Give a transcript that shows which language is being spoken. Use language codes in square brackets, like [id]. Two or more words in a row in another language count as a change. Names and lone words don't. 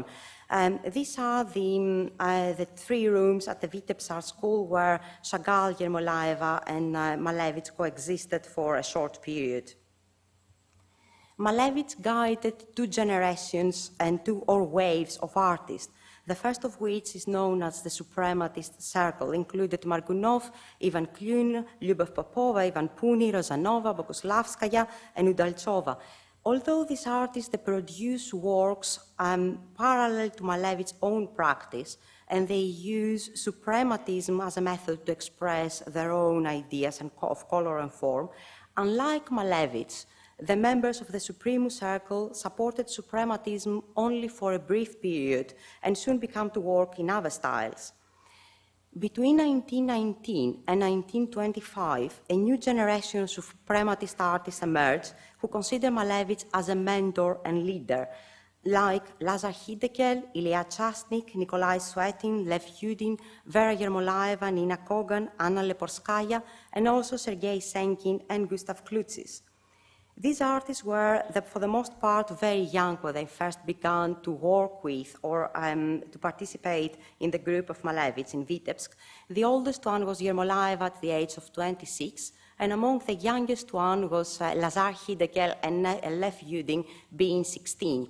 [en] These are the three rooms at the Vitebsk school where Chagall, Yermolaeva, and Malevich coexisted for a short period. Malevich guided two generations and two waves of artists, the first of which is known as the Supremacist Circle, included Margunov, Ivan Klyun, Lyubov Popova, Ivan Puni, Rozanova, Boguslavskaya, and Udaltsova. Although these artists, they produce works parallel to Malevich's own practice, and they use suprematism as a method to express their own ideas of color and form, unlike Malevich, the members of the Supremacist Circle supported suprematism only for a brief period and soon began to work in other styles. Between 1919 and 1925, a new generation of suprematist artists emerged who consider Malevich as a mentor and leader, like Lazar Khidekel, Ilya Chashnik, Nikolai Suetin, Lev Yudin, Vera Yermolaeva, Nina Kogan, Anna Leporskaya, and also Sergei Senkin and Gustav Klutzis. These artists were, for the most part, very young when they first began to work with or to participate in the group of Malevich in Vitebsk. The oldest one was Yermolaeva at the age of 26, and among the youngest one was Lazar Khidekel and Lev Yudin, being 16.